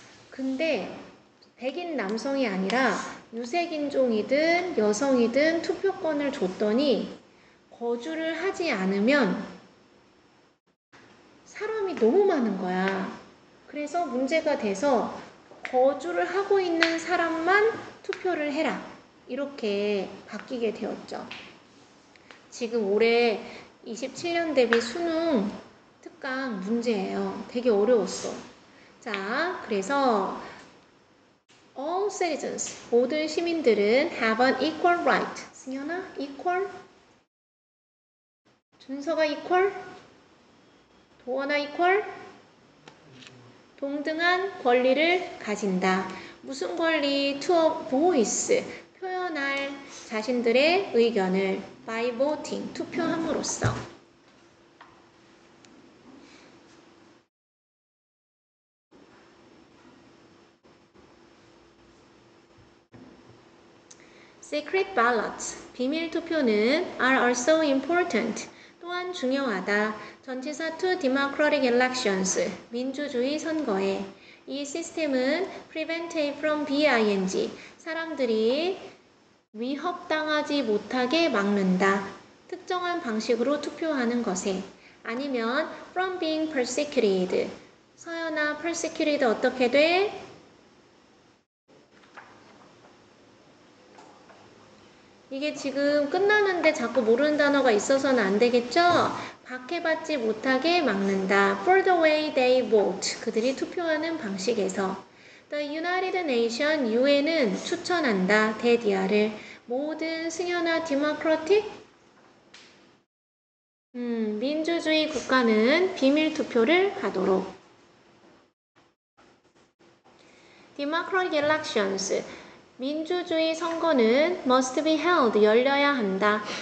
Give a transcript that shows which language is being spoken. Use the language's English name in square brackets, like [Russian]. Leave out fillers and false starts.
[Korean] 근데 백인 남성이 아니라 유색인종이든 여성이든 투표권을 줬더니 거주를 하지 않으면 사람이 너무 많은 거야. 그래서 문제가 돼서 거주를 하고 있는 사람만 투표를 해라. 이렇게 바뀌게 되었죠. 지금 올해 27년 대비 수능 특강 문제예요. 되게 어려웠어. 자, 그래서 [English] all citizens, [Korean] 모든 시민들은 [English] have an equal right. [Korean] 승현아, equal? 준서가 equal? 도원아 equal? 동등한 권리를 가진다. 무슨 권리? [English] to a voice. [Korean] 표현할 자신들의 의견을 [English] by voting, [Korean] 투표함으로써. [English] Secret ballots, [Korean] 비밀 투표는 [English] are also important, [Korean] 또한 중요하다. 전치사 [English] to democratic elections, [Korean] 민주주의 선거에. 이 시스템은 [English] prevent A from BING, [Korean] 사람들이 위협당하지 못하게 막는다. 특정한 방식으로 투표하는 것에. 아니면 [English] from being persecuted, [Korean] 서연아 persecuted 어떻게 돼? 이게 지금 끝나는데 자꾸 모르는 단어가 있어서는 안 되겠죠? 박해받지 못하게 막는다. [English] For the way they vote. [Korean] 그들이 투표하는 방식에서. The United Nations, UN은 추천한다. 대디아를. 모든 승연화 democratic? 민주주의 국가는 비밀 투표를 하도록. [English] Democratic elections. [Korean] 민주주의 선거는 [English] must be held, [Korean] 열려야 한다.